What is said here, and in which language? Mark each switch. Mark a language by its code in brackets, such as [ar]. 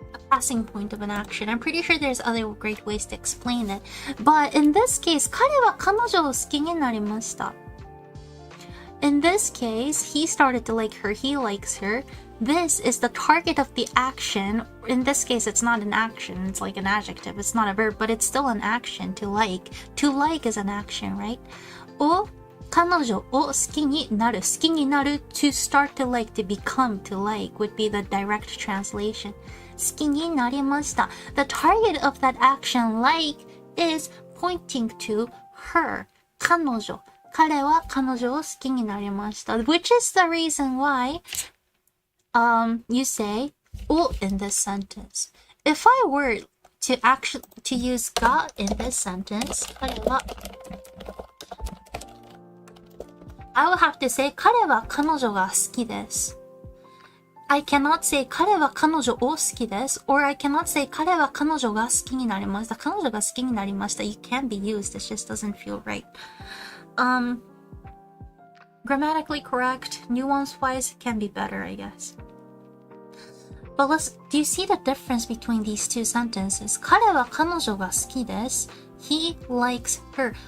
[en] Passing point of an action. I'm pretty sure there's other great ways to explain it. But in this case, [ja] 彼は彼女を好きになりました。 [en] In this case, he started to like her, he likes her. This is the target of the action. In this case, it's not an action, it's like an adjective. It's not a verb, but it's still an action, to like. To like is an action, right? [ja] を彼女を好きになる。 [en] 好きになる to start to like, to become to like would be the direct translation. [ja] 好きになりました。 [en] The target of that action, like, is pointing to her. [ja] 彼女。彼は彼女を好きになりました。 [en] Which is the reason why you say を in this sentence. If I were to use が in this sentence, 彼はI will have to say [ja] 彼は彼女が好きです。 [en] I cannot say [ja] 彼は彼女を好きです。 [en] Or I cannot say [ja] 彼は彼女が好きになりました。彼女が好きになりました。 [en] You can be used. It just doesn't feel right. Grammatically correct, nuance-wise, can be better, I guess. But do you see the difference between these two sentences? [ja] 彼は彼女が好きです。 [en] He likes her.